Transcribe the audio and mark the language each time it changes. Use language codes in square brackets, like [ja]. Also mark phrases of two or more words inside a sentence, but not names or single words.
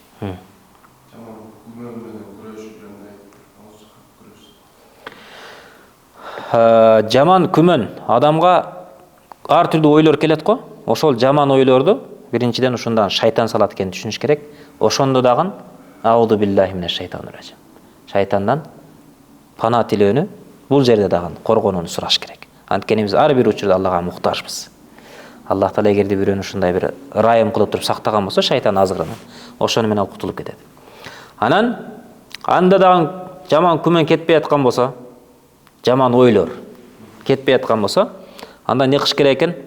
[ky] Жаман күмөн адамга ар түрдүү ойлор келет го. Ошол жаман ойлорду биринчиден ушундан шайтан салат экенин түшүнүш керек. Ошондо дагы [ar] أعوذ بالله من الشيطان الرجيم. [ky] Шайтандан пана тилөөнү бул жерде дагы коргонууну сураш керек. Анткени биз ар бир учурда Аллага муктажбыз. Аллах Таала эгерде бирөөнү ушундай бир райым кылып туруп сактаган болсо, шайтан азгырынан ошону менен кутулуп кетет. Анан анда дагы жаман күмөн кетпей аткан болсо, жаман ойлор кетпей аткан болсо, анда не кылыш керек экен?